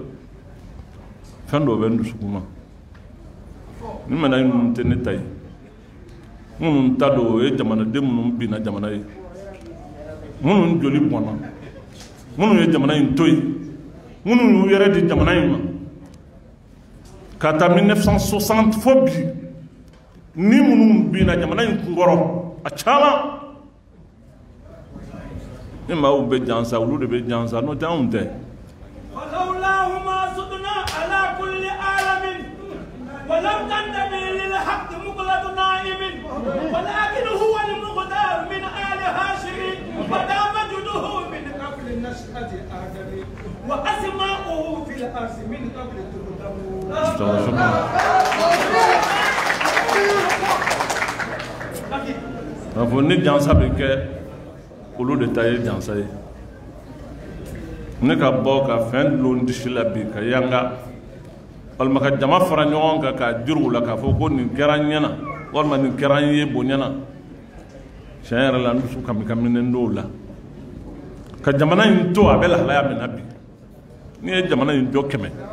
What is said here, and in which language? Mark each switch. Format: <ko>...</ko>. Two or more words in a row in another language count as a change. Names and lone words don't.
<bm>fɛn dɔ bɛ n dusukun na ni médaille ninnu tɛ ne ta ye minnu ta don o ye jamanaden minnu binna jamana ye minnu joli bɔnna minnu ye jamana in to yen minnu y'u yɛrɛ di jamana in ma ka taa 1960 fo bi ni minnu binna jamana in kunkɔrɔ a caman ni maaw bɛ jansa olu de bɛ jansa n'o tɛ anw tɛ</bm> <ar>ولم تنتمي للحق مقلة نائم ولكن هو المقدار من آل هاشم بدا مجده من قبل نشأة آدم وأسماؤه في الأرض من قبل تقدم.</ar> <bm>ni jansa bɛ kɛ olu de ta ye jansa ye ne ka bɔ ka fɛn dulon disi la bi ka yanga walima ka jama fara ɲɔgɔn kan k'a jiri u la k'a fɔ ko nin kɛra n ɲɛna walima nin kɛra n ye bonyana tiɲɛ yɛrɛ la n dusu kami-kaminen don o la ka jamana in to a bɛ lahalaya min na bi n'i ye jamana in jɔ 100</bm>